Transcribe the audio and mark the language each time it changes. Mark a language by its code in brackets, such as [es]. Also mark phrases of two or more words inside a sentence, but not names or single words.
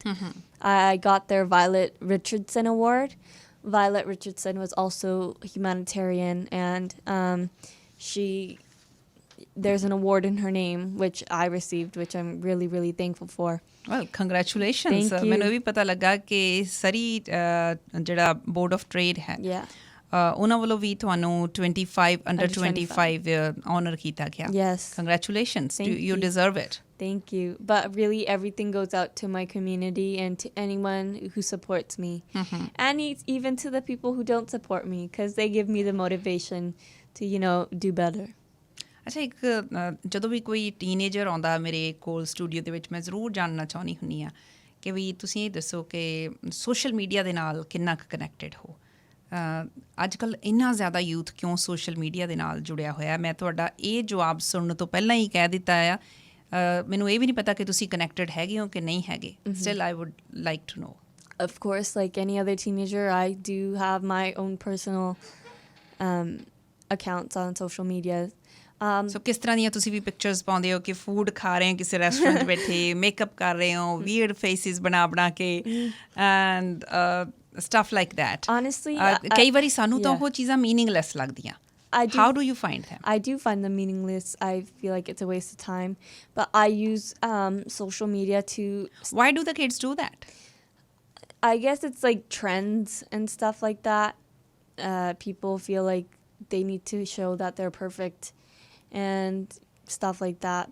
[en] I got their Violet Richardson Award. Violet Richardson was also humanitarian, and there's an award in her name which I received, which I'm really, really thankful for. Well, congratulations. Thank you. [pa] ਮੈਨੂੰ ਵੀ ਪਤਾ ਲੱਗਾ ਕਿ ਸਰੀ ਜਿਹੜਾ ਬੋਰਡ ਆਫ ਟ੍ਰੇਡ ਹੈ ਉਹਨਾਂ ਵੱਲੋਂ ਵੀ ਤੁਹਾਨੂੰ 25 ਅੰਡਰ 25 ਆਨਰ ਕੀਤਾ ਗਿਆ [en] Yes. Congratulations. Thank You deserve it. Thank you. But really, everything goes out to my community and to anyone who supports me. And even to the people who don't support me, because they give me the motivation to, do better. [pa] ਅੱਛਾ ਇੱਕ ਜਦੋਂ ਵੀ ਕੋਈ ਟੀਨੇਜਰ ਆਉਂਦਾ ਮੇਰੇ ਕੋਲ ਸਟੂਡੀਓ ਦੇ ਵਿੱਚ ਮੈਂ ਜ਼ਰੂਰ ਜਾਣਨਾ ਚਾਹੁੰਦੀ ਹੁੰਦੀ ਹਾਂ ਕਿ ਵੀ ਤੁਸੀਂ ਇਹ ਦੱਸੋ ਕਿ [en] social media [pa] ਦੇ ਨਾਲ ਕਿੰਨਾ ਕੁ ਕਨੈਕਟਡ ਹੋ ਅੱਜ ਕੱਲ੍ਹ ਇੰਨਾ ਜ਼ਿਆਦਾ ਯੂਥ ਕਿਉਂ [en] social media [pa] ਦੇ ਨਾਲ ਜੁੜਿਆ ਹੋਇਆ ਮੈਂ ਤੁਹਾਡਾ ਇਹ ਜਵਾਬ ਸੁਣਨ ਤੋਂ ਪਹਿਲਾਂ ਹੀ ਕਹਿ ਦਿੱਤਾ ਆ ਮੈਨੂੰ ਇਹ ਵੀ ਨਹੀਂ ਪਤਾ ਕਿ ਤੁਸੀਂ ਕਨੈਕਟਡ ਹੈਗੇ ਹੋ ਕਿ ਨਹੀਂ ਹੈਗੇ [en] still I would like to know Of course, like any other teenager, I do have my own personal accounts on social media. [pa] ਸੋ ਕਿਸ ਤਰ੍ਹਾਂ ਦੀਆਂ ਤੁਸੀਂ ਵੀ ਪਿਕਚਰਸ ਪਾਉਂਦੇ ਹੋ ਕਿ ਫੂਡ ਖਾ ਰਹੇ ਹੋ ਕਿਸੇ ਰੈਸਟੋਰੈਂਟ 'ਚ ਬੈਠੇ ਮੇਕਅਪ ਕਰ ਰਹੇ ਹੋ [en] weird faces [pa] ਬਣਾ ਕੇ [en] and stuff like that Honestly, [pa] ਕਈ ਵਾਰੀ ਸਾਨੂੰ ਤਾਂ ਉਹ ਚੀਜ਼ਾਂ ਮੀਨਿੰਗਲੈਸ ਲੱਗਦੀਆਂ [en] How do you find them? I do find them meaningless. I feel like it's a waste of time. But I use social media to... Why do the kids do that? I guess it's like trends and stuff like that. People feel like they need to show that they're perfect and stuff like that.